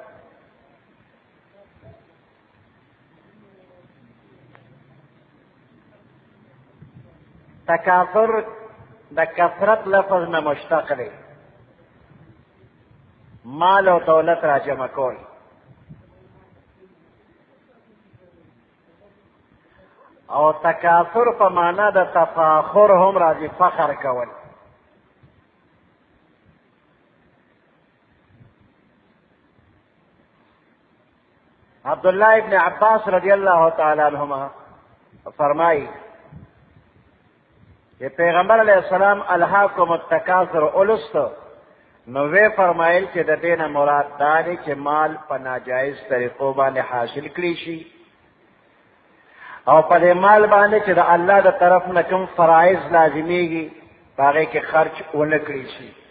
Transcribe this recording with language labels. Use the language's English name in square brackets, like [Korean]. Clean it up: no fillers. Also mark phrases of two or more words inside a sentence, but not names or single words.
[Pashto] تکاثر د کثرت لفظ نه مشتق دی، مال او دولت را جمع کول. او تکاثر په معنا د تفاخر هم راځي، فخر کول. عبداللہ ابن عباس [Arabic] رضی اللہ تعالی عنہما [Urdu] فرمائی کہ [Pashto] پیغمبر [Arabic] علیہ السلام الہاکم التکاثر [Pashto] اولستو نو وی فرمایل چې د دې نه مراد دا دی چې مال په ناجایز طریقو باندې حاصل کړي شي او په دې مال باندې چې د الله د طرف نه کوم فرایض لازمیږي په هغې کې خرچ ونه کړي شي.